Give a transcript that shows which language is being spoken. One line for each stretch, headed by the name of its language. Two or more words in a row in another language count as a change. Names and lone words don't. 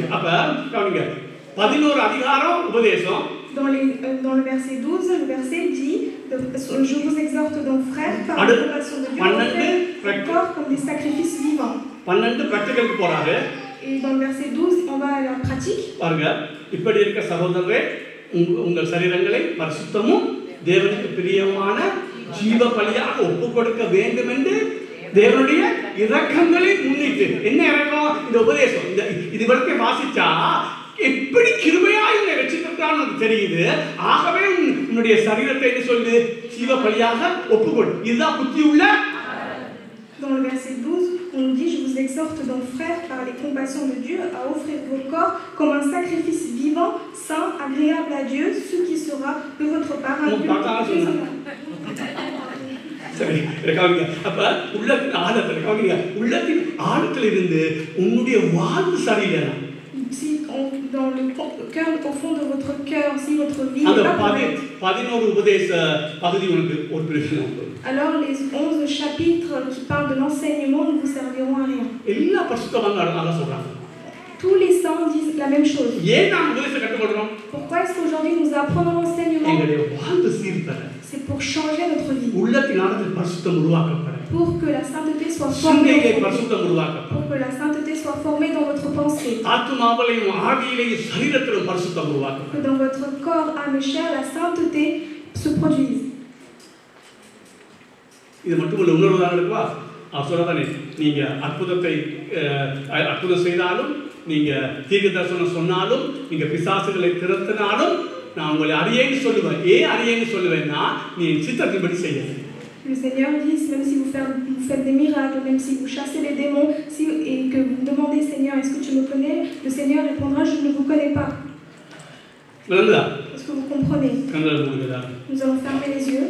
Tamil: அப்ப கவனிங்க, 11 அதிகாரம் உபதேசம்.
French: Dans le verset 12, le verset dit, je vous exhorte donc frères par la compassion de Dieu, vos corps comme des sacrifices vivants.
Tamil: 12 பிராக்டிகலுக்கு போறாரு.
French: Et dans le verset 12, on va à la pratique.
Tamil: பாருங்க, இப்படி இருக்க சகோதரரே, உங்கள் சரீரங்களை பரிசுத்தமும் தேவனுக்கு பிரியமான ஜீவ பலியாக ஒப்புக்கொடுக்க வேண்டும் என்று தேவனுடைய இரக்கங்களை முன்னிட்டு. என்ன இரக்கம்? இந்த உபதேசம் இது வரைக்கும் வாசிச்சா எப்படி கிருபையாய் உன்னை ரட்சித்திருக்கான்னு நமக்கு தெரியுது. ஆகவே உன்னுடைய சரீரத்தை என்ன சொல்லு, ஜீவ பலியாக ஒப்புக்கொடு. இதுதான் புத்தி உள்ள
French: Dans le verset 12, on nous dit: je vous exhorte donc, frères, par les compassions de Dieu, à offrir vos corps comme un sacrifice vivant, saint, agréable à Dieu, ce qui sera de votre part un culte raisonnable.
Tamil: சரி, கவனிங்க. அப்ப உள்ளத்தின் ஆழத்துல கவனிங்க, உள்ளத்தின் ஆழத்துல இருந்து உன்னுடைய வாழ்வு சரியில்லை.
French: Si dans le cœur, au fond de votre cœur, si votre vie அந்த n'est pas correcte,
Tamil: 11 உபதேச பகுதி உனக்கு ஒரு பிரயோஜனம்.
French: alors les 11 chapitres qui parlent de l'enseignement ne vous serviront à rien.
Tamil: எல்லா பரிசுத்தவான்களும் அதான் சொல்றாங்க.
French: Tous les saints disent la même chose.
Tamil: ஏன் நாம் உபதேசத்தை கற்றுக்கொள்றோம்?
French: Pourquoi est-ce qu'aujourd'hui nous apprenons l'enseignement?
Tamil: எங்களுடைய வாழ்வு சீர்தர.
French: C'est pour changer notre vie.
Tamil: உள்ளத்தின் ஆழத்தில் பரிசுத்தம் உருவாக்கப்பட.
French: Pour que la sainteté soit formée.
Tamil: சிந்தையிலே பரிசுத்தம் உருவாக்கப்பட.
French: Pour que la sainteté soit formée dans votre pensée.
Tamil: ஆத்துமாவிலேயும் ஆவியிலேயும் சரீரத்திலும் பரிசுத்தம் உருவாக்கப்பட.
French: Que dans votre corps, âme et chair, la sainteté se produise.
Tamil: இது மட்டுமல்ல, இன்னொரு உதாரணம் இருக்குவா? அவர் சொல்லதானே, நீங்க அற்புதம் செய்தாலும், நீங்க தீர்க்க தரிசனம் சொன்னாலும், நீங்க பிசாசுகளை திரட்டினாலும், நான் உங்களை அறியேன்னு சொல்லுவேன். ஏன் அறியேன்னு சொல்லுவேன்னா, நீ என் சித்தத்தின்படி செய்யல.
French: Le Seigneur dit, même si vous faites des miracles, même si vous chassez les démons, et que vous demandez, Seigneur, est-ce que tu me connais? Le Seigneur répondra, je ne vous connais pas. Est-ce que vous comprenez? Nous allons fermer les yeux.